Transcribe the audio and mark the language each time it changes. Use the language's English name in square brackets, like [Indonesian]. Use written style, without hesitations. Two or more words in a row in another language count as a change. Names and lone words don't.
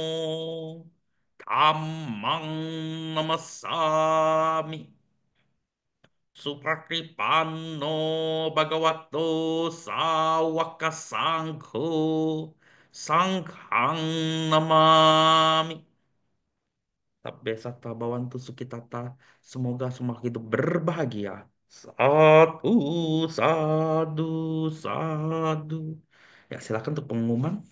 [Pali] Dhammang Namasami Suprakripano Bhagavato Sawaka Sangho Sanghang Namami Sabbe satta bawantu sukitata. [Indonesian] Semoga semua hidup berbahagia. [Pali] Satu, sadu, sadu. [Indonesian] Ya, silakan untuk pengumuman.